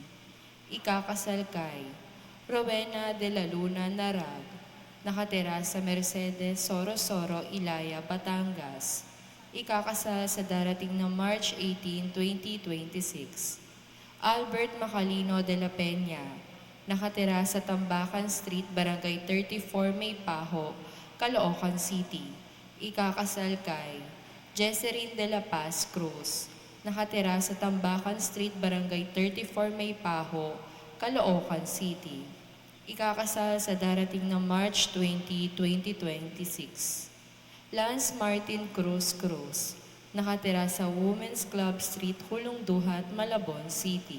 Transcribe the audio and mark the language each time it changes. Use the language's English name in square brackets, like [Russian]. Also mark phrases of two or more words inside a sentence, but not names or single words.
[Filipino] Ikakasal kay Rowena de la Luna Narag, nakatira sa Mercedes Sorosoro, Ilaya, Batangas. Ikakasal sa darating na March 18, 2026. Albert Macalino de la Peña, nakatira sa Tambakan Street, Barangay 34, Maypaho, Caloocan City. Ikakasal kay Jesserine de la Paz Cruz, nakatira sa Tambakan Street, Barangay 34, Maypaho, Caloocan City. Ikakasal sa darating na March 20, 2026. Lance Martin Cruz Cruz, nakatira sa Women's Club Street, Hulong Duhat, Malabon City.